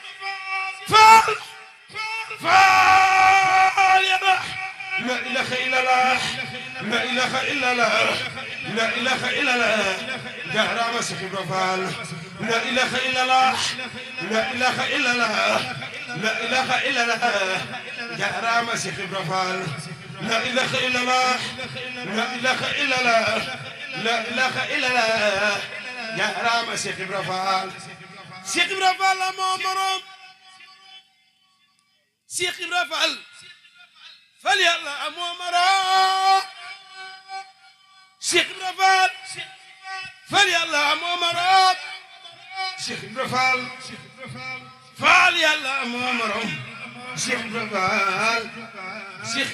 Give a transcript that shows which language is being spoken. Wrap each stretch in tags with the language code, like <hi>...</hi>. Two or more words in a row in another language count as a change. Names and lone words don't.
<ar>yàlla لا إله إلا الله لا إله إلا الله لا إله إلا الله jaaraama Cheikh Ibra Fall لا إله إلا الله لا إله إلا الله لا إله إلا الله jaaraama Cheikh Ibra Fall لا إله إلا الله لا إله إلا الله لا إله إلا الله يا رام Cheikh Ibra Fall Cheikh Ibra Fall</ar> <wo>moo morom Cheikh Ibra Fall fal yàlla moo morom Cheikh Ibra Fall fal yàlla moo morom Cheikh Ibra Fall fal yàlla moo morom Cheikh Ibra Fall Cheikh</wo>